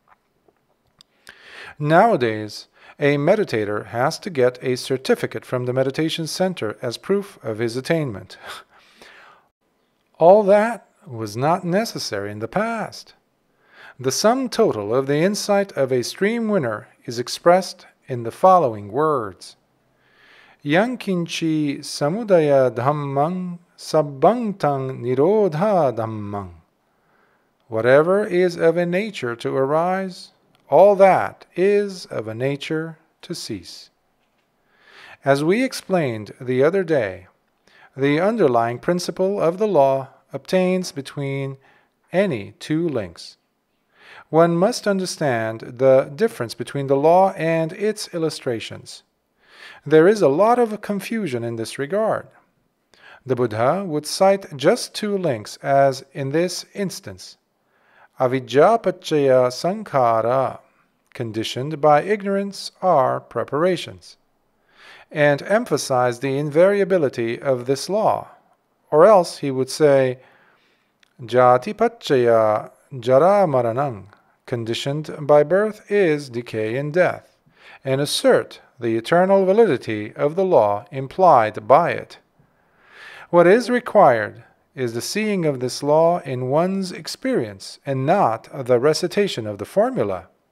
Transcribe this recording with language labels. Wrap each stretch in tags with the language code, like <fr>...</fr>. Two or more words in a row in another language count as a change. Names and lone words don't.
<en>Nowadays, a meditator has to get a certificate from the meditation center as proof of his attainment. All that was not necessary in the past. The sum total of the insight of a stream winner is expressed in the following words.</en> <pi>Yankinchi samudaya dhammang sabbangtang nirodha dhammang.</pi> <en>Whatever is of a nature to arise, all that is of a nature to cease. As we explained the other day, the underlying principle of the law obtains between any two links. One must understand the difference between the law and its illustrations. There is a lot of confusion in this regard. The Buddha would cite just two links, as in this instance.</en> <pi>Avijja paccaya sankhara,</pi> <en>conditioned by ignorance, are preparations, and emphasize the invariability of this law. Or else he would say,</en> <pi>Jati paccaya jara maranam,</pi> <en>conditioned by birth is decay and death, and assert the eternal validity of the law implied by it. What is required is the seeing of this law in one's experience, and not the recitation of the formula.</en>